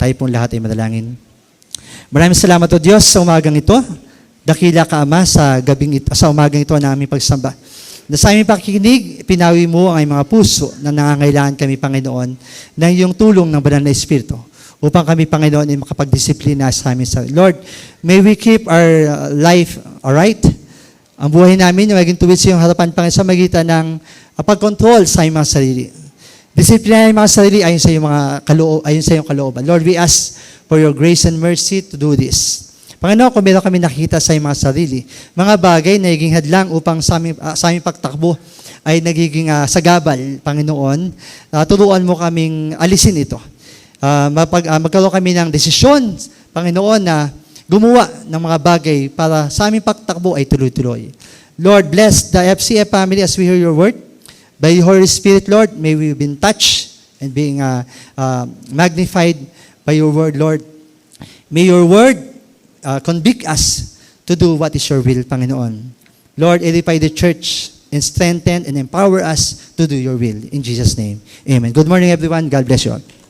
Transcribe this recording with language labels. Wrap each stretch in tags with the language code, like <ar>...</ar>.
<tl>Tayo pong lahat ay madalangin. Maraming salamat o Diyos sa umagang ito. Dakila ka Ama sa umagang ito na aming pagsamba. Na sa aming pakikinig, pinawi mo ang aming mga puso na nangangailangan kami, Panginoon, ng iyong tulong ng banal na Espiritu upang kami, Panginoon, ay makapagdisiplina sa amin.</tl> <en>Lord, may we keep our life alright.</en> <tl>Ang buhay namin, maging tuwid sa iyong harapan, Panginoon, sa magitan ng pag-control sa aming mga sarili. Disiplina ng mga sarili ayon sa iyong kalooban.</tl> <en>Lord, we ask for your grace and mercy to do this.</en> <tl>Panginoon, kung meron kami nakita sa mga sarili, mga bagay na naging hadlang upang sa aming pagtakbo ay nagiging sagabal, Panginoon, turuan mo kaming alisin ito. Magkaroon kami ng desisyon, Panginoon, na gumawa ng mga bagay para sa aming pagtakbo ay tuloy-tuloy.</tl> <en>Lord, bless the FCF family as we hear your word. By the Holy Spirit, Lord, may we be touched and being magnified by your word, Lord. May your word convict us to do what is your will, Panginoon. Lord, edify the church and strengthen and empower us to do your will. In Jesus' name, amen. Good morning, everyone. God bless you all.</en>